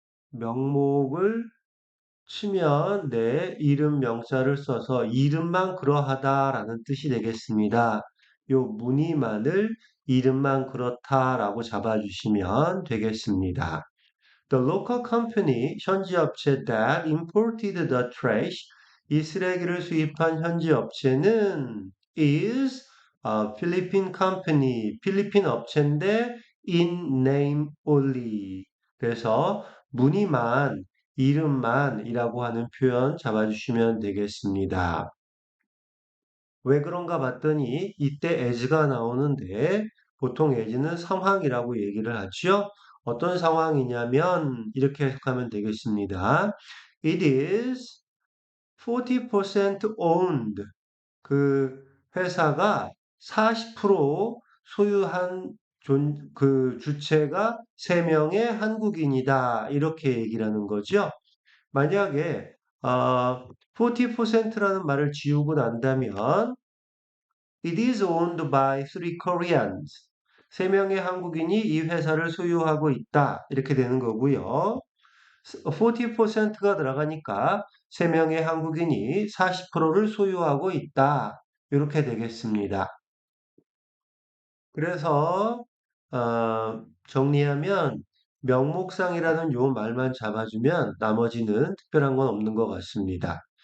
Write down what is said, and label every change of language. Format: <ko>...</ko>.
<ko>명목을 치면 네, 이름 명사를 써서 이름만 그러하다라는 뜻이 되겠습니다. 요 무늬만을 이름만 그렇다라고 잡아주시면 되겠습니다.</ko> <en>The local company,</en> <ko>현지 업체</ko> <en>that imported the trash,</en> <ko>이 쓰레기를 수입한 현지 업체는</ko> <en>is a Philippine company,</en> <ko>필리핀 업체인데</ko> <en>in name only.</en> <ko>그래서 무늬만, 이름만이라고 하는 표현 잡아주시면 되겠습니다. 왜 그런가 봤더니 이때 as가 나오는데 보통 as는 상황이라고 얘기를 하죠. 어떤 상황이냐면 이렇게 해석하면 되겠습니다.</ko> <en>It is 40% owned.</en> <ko>그 회사가 40% 소유한 그 주체가 3명의 한국인이다. 이렇게 얘기를 하는 거죠. 만약에 40%라는 말을 지우고 난다면</ko> <en>It is owned by three Koreans.</en> <ko>3명의 한국인이 이 회사를 소유하고 있다. 이렇게 되는 거고요. 40%가 들어가니까 3명의 한국인이 40%를 소유하고 있다. 이렇게 되겠습니다. 그래서 정리하면 명목상이라는 요 말만 잡아주면 나머지는 특별한 건 없는 것 같습니다.</ko>